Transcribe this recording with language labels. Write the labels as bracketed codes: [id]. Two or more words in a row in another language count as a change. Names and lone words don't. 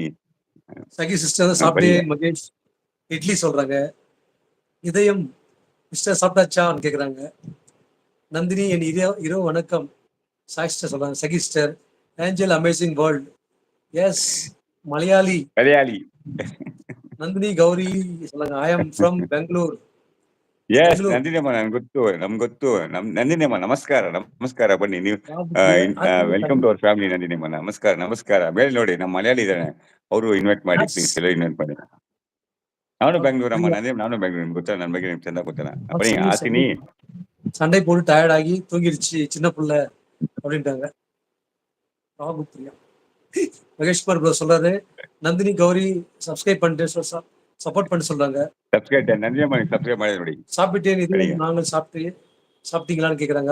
[ta] சகி சிஸ்டர் சாப்பிட்டேன் மகேஷ் இட்லி சொல்றாங்க. இதயம் சிஸ்டர் சாப்பிட்டாச்சான்னு கேக்குறாங்க. நந்தினி என் இரவு வணக்கம் சாய் சிஸ்டர் சொல்றாங்க. சகி சிஸ்டர் ஏஞ்சல் அமேசிங் வேர்ல்ட். எஸ் மலையாளி. மலையாளி. [en] ನಂದಿನಿ ಗೌರಿ I am from ಬೆಂಗಳೂರು. [kn] ಎಸ್ ನಂದಿನಿಯಮ್ಮ ನನ್ಗೆ ಗೊತ್ತು, ನಮ್ಗೆ ಗೊತ್ತು. ನಂದಿನಿಯಮ್ಮ ನಮಸ್ಕಾರ ನಮಸ್ಕಾರ ಬನ್ನಿ ನೀವು. [en] welcome to our family [kn] ನಂದಿನಿಯಮ್ಮ. ನಮಸ್ಕಾರ ನಮಸ್ಕಾರ. ಮೇಲೆ ನೋಡಿ ನಮ್ಮ ಮಲಯಾಳಿ ಇದ್ದಾನೆ, ಅವರು ಇನ್ವೈಟ್ ಮಾಡಿ ಪ್ಲೀಸ್. ಎಲ್ಲ ಇನ್ವೈಟ್ ಮಾಡಿ. ನಾನು ಬೆಂಗಳೂರಮ್ಮ. ನಾನು ಬೆಂಗಳೂರು. ಗೊತ್ತಾ ನನ್ನ ಬಗ್ಗೆ ನಿಮ್ಗೆ ಚೆನ್ನಾಗಿ ಗೊತ್ತಲ್ಲ. ಬನ್ನಿ ಆಸಿನಿ. [ta] சண்டை போட்டு டயர்ட் ஆகி தூங்கிடுச்சு சின்ன புள்ள அப்படின்ட்டாங்க. மகேஷ்குமார் ப்ரோ சொல்றாரு. நந்தினி கௌரி சப்ஸ்கிரைப் பண்ணிட்டு சப்போர்ட் பண்ணி சொல்றாங்க. நந்தினியம்மா சப்ஸ்கிரைப் பண்ணி ನೋಡಿ. சாப்பிட்டேன். இது நாங்கள் சாப்பிட்டீங்களான்னு கேக்குறாங்க.